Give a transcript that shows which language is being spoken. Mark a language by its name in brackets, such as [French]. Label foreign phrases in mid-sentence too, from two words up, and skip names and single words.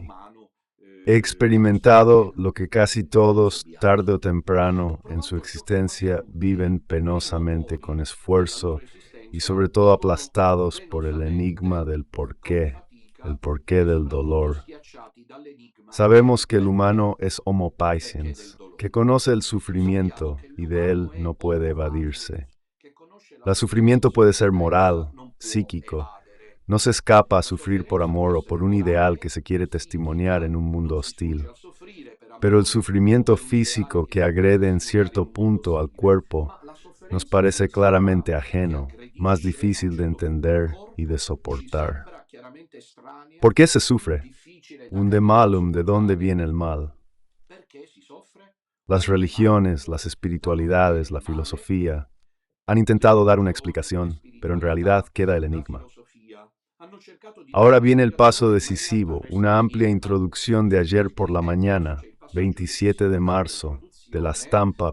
[Spanish] He experimentado lo que casi todos, tarde o temprano, en su existencia viven penosamente con esfuerzo y sobre todo aplastados por el enigma del porqué, el porqué del dolor. Sabemos que el humano es [Latin] homo patiens, [Spanish] que conoce el sufrimiento y de él no puede evadirse. El sufrimiento puede ser moral, psíquico. No se escapa a sufrir por amor o por un ideal que se quiere testimoniar en un mundo hostil. Pero el sufrimiento físico que agrede en cierto punto al cuerpo nos parece claramente ajeno, más difícil de entender y de soportar. ¿Por qué se sufre? [Latin] Unde malum, [Spanish] ¿de dónde viene el mal? Las religiones, las espiritualidades, la filosofía han intentado dar una explicación, pero en realidad queda el enigma. Ahora viene el paso decisivo, una amplia introducción de ayer por la mañana, 27 de marzo, de La Stampa.